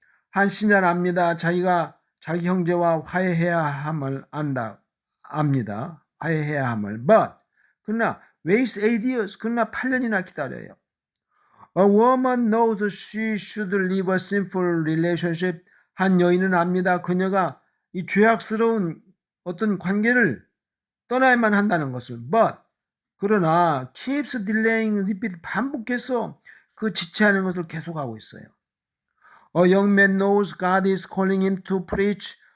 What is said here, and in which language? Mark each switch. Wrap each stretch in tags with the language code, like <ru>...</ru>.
<ko>한 신자는 압니다. 자기가 자기 형제와 화해해야 함을 압니다. 화해해야 함을.</ko> <en>But</en> <ko>그러나</ko> <en>waits 8 years.</en> <ko>그러나 8년이나 기다려요.</ko> <en>A woman knows she should leave a sinful relationship.</en> <ko>한 여인은 압니다. 그녀가 이 죄악스러운 어떤 관계를 떠나야만 한다는 것을.</ko> <en>But</en> <ko>그러나</ko> <en>keeps delaying, repeat,</en> <ko>반복해서 그 지체하는 것을 계속하고 있어요.</ko> <en>A young man knows God is calling him to preach.</en>